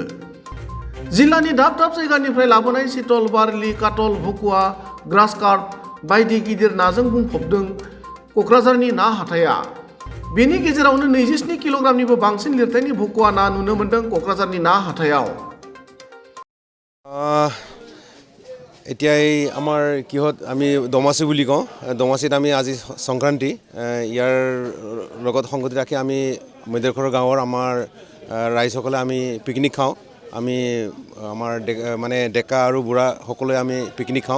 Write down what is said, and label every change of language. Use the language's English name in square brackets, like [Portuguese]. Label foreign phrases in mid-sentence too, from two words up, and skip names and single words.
[Bodo] जिल्लानि दाब दाब जायगानिफ्राय लाबोनाय चितल, बारलि, काटल, भकुवा, ग्रास कार्प बायदि गिदिर नाजों बुंफबदों क'क्राझारनि ना हाथाया। बेनि गेजेरावनो 27 किल'ग्रामनिबो बांसिन लिरथायनि भकुवा ना नुनो मोन्दों क'क्राझारनि ना हाथायाव। [Assamese] এতিয়া আমাৰ কিহত আমি দমাচি বুলি কওঁ। দমাচিত আমি আজি সংক্ৰান্তি, ইয়াৰ লগত সংগতি ৰাখি আমি মধ্যখৰ গাঁৱৰ আমাৰ ৰাইজসকলে আমি পিকনিক খাওঁ। আমি আমাৰ ডেকা আৰু বুঢ়া সকলোৱে আমি পিকনিক খাওঁ।